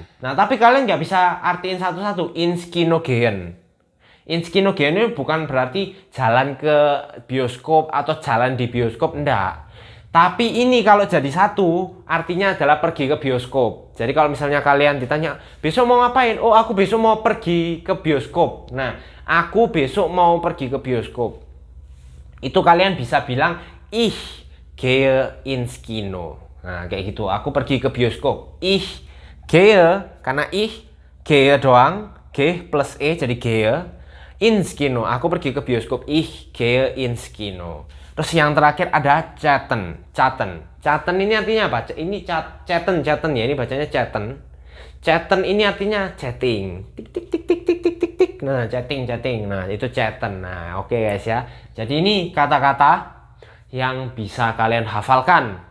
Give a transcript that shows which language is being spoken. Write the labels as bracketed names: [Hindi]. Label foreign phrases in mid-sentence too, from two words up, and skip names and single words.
[Indonesian] Nah, tapi kalian nggak bisa artiin satu-satu. Inskinogen ini bukan berarti jalan ke bioskop atau jalan di bioskop, enggak. Tapi ini kalau jadi satu, artinya adalah pergi ke bioskop. Jadi kalau misalnya kalian ditanya, besok mau ngapain? Oh, aku besok mau pergi ke bioskop. Nah, aku besok mau pergi ke bioskop. Itu kalian bisa bilang, [German] ich gehe ins Kino. [Indonesian] Nah, kayak gitu. Aku pergi ke bioskop. [German] Ich gehe, karena ich, gehe doang. [Indonesian] G plus E jadi gehe. [German] Ins Kino. [Indonesian] Aku pergi ke bioskop. [German] Ich gehe ins Kino. [Indonesian] Terus yang terakhir ada chatten ini artinya apa? Ini chatten ya, ini bacanya chatten. Chatten ini artinya chatting. Tik tik tik tik tik tik tik tik. Nah, chatting. Nah, itu chatten. Nah, oke guys ya. Jadi ini kata-kata yang bisa kalian hafalkan.